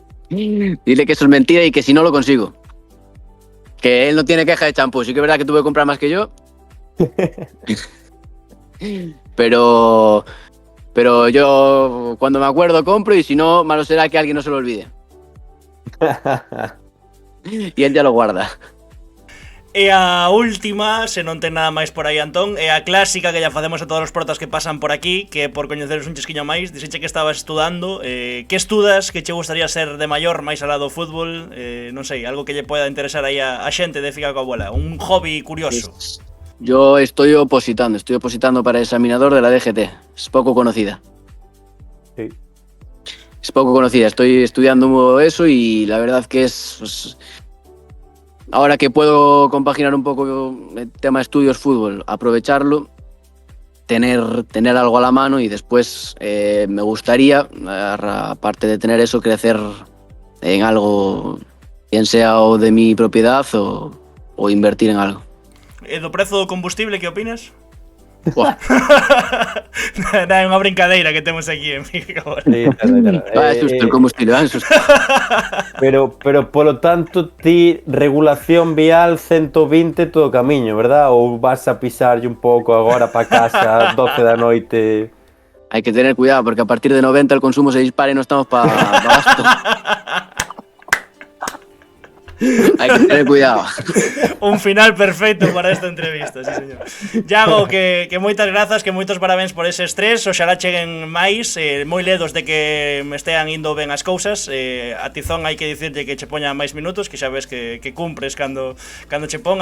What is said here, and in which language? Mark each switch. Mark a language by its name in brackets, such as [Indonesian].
[Spanish] Dile que eso es mentira y que si no lo consigo. Que él no tiene queja de champú. Sí que es verdad que tuve que comprar más que yo. Pero yo cuando me acuerdo compro y si no, malo será que alguien no se lo olvide. Y él ya lo guarda. [Galician] E a última, se non ten nada máis por aí, Antón, é a clásica que ya facemos a todos os protas que pasan por aquí, que por coñeceros un chisquiño máis, dixeche que estabas estudando, que estudas, que che gustaría ser de maior, máis alá do fútbol, non sei, algo que lle poida interesar aí a xente de Fica coa Abuela, un hobby curioso. [Spanish] Yo estoy opositando para examinador de la DGT, es poco conocida. Sí. Es poco conocida, estoy estudiando eso y la verdad que es... Pues, ahora que puedo compaginar un poco el tema estudios fútbol, aprovecharlo, tener algo a la mano y después me gustaría, aparte de tener eso, crecer en algo, bien sea o de mi propiedad o invertir en algo. [Galician] E do prezo do combustible, que opinas? Buah. É unha brincadeira que temos aquí en Fica. [Spanish] Va susto el combustible, va susto. [Galician] Pero polo tanto, ti regulación vial 120 todo o camiño, verdad? Ou vas a pisarlle un pouco agora para casa 12 da noite? [Spanish] Hay que tener cuidado porque a partir de 90 el consumo se dispara y no estamos para gasto. Hay que tener cuidado. Un final perfecto para esta entrevista, sí, señor. [Galician] Iago, que moitas grazas, que moitos parabéns por ese estrés. Oxalá cheguen máis, moi ledos de que me estean indo ben as cousas. A Tizón hai que dicirlle que che poña máis minutos, que xa ves que cumpres cando che pon.